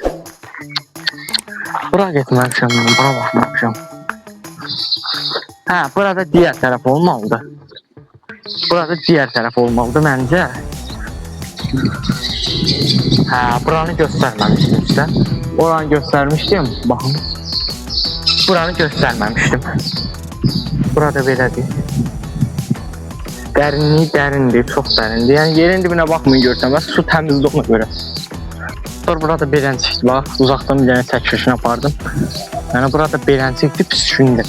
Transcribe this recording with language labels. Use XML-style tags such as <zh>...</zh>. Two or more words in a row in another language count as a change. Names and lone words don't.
<az>Bura getməmişəm, bura baxmamışam.</az> <tr>Ha, burada diğer taraf olmalıdı. Burada diğer taraf olmalıdı məncə. Ha, buranı göstermemiştim size. Oranı göstermiştim, bakın. Buranı göstermemiştim.</tr> <az>Burada belədir. Dərindir, çox dərindir. Yəni yerin dibinə baxmayın görsəməz, su təmizdir ona görə. Sonra burada beləncikdir, bax, uzaqdan bir dənə çəkilişini apardım. Yəni burada beləncikdir, pis gündir.</az>